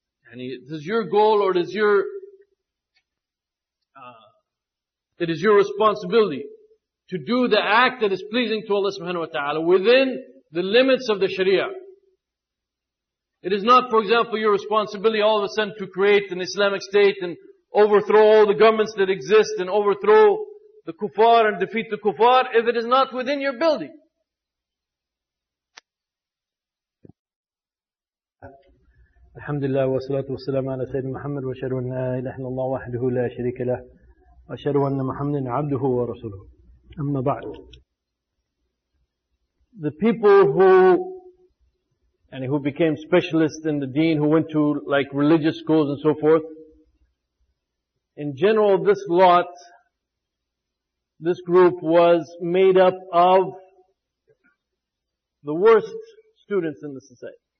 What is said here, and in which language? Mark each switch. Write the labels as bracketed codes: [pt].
[en] And it is your goal, or it is your responsibility to do the act that is pleasing to Allah subhanahu wa ta'ala within the limits of the Sharia. It is not, for example, your responsibility all of a sudden to create an Islamic state and overthrow all the governments that exist and overthrow the kuffar and defeat the kuffar if it is not within your ability. [ar] الحمد لله والصلاة والسلام على سيدنا محمد وأشهد أن لا إله إلا الله وحده لا شريك له وأشهد أن محمدا عبده ورسوله أما بعد. [en] The people who became specialists in the deen, who went to like religious schools and so forth, in general this group was made up of the worst students in the society.